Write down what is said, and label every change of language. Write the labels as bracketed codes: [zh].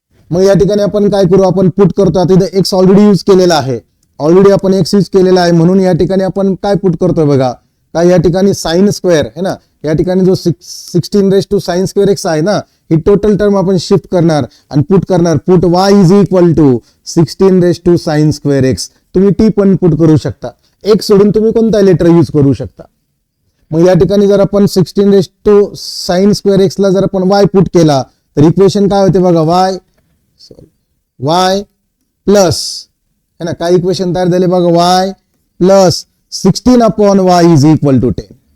[mr] मग या ठिकाणी आपण काय करू, आपण पुट करतो. आता इथे एक्स ऑलरेडी यूज केलेला आहे, ऑलरेडी आपण एक्स यूज केलेला आहे, म्हणून या ठिकाणी आपण काय पुट करतोय बघा, काय या ठिकाणी साइन स्क्वेअर है ना, या ठिकाणी जो 16 साइन स्क्वेअर एक्स आहे ना, ही टोटल टर्म आपण शिफ्ट करणार आणि पुट करणार. [en] Put y is equal to 16 sine square x. [mr] तुम्ही टी पण पुट करू शकता, एक्स सोडून तुम्ही कोणता लेटर यूज करू शकता. मग या ठिकाणी जर आपण 16 साइन स्क्वेअर एक्स ला जर आपण y पुट केला तर इक्वेशन काय होते बघा, [en] y plus है ना, काय इक्वेशन तयार झाले बघा, y plus 16 upon y is equal to 10.